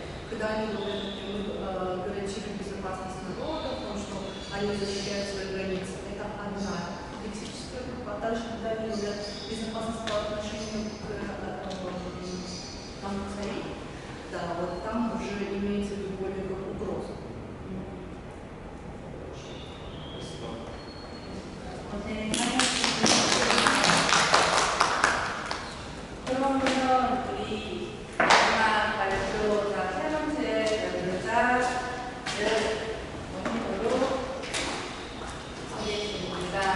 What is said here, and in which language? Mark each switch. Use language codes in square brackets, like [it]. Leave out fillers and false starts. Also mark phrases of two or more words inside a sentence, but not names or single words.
[ru] Когда они говорят, например, гарантируют безопасность народа, потому что они защищают свои границы, это одна политическая группа, а также когда они говорят безопасность по отношению к там царей, да, вот там уже имеется в виду более как угроза. [ko] 그러면 우리 마지막 발표 세 번째 연주자를 원인으로 소개해드립니다.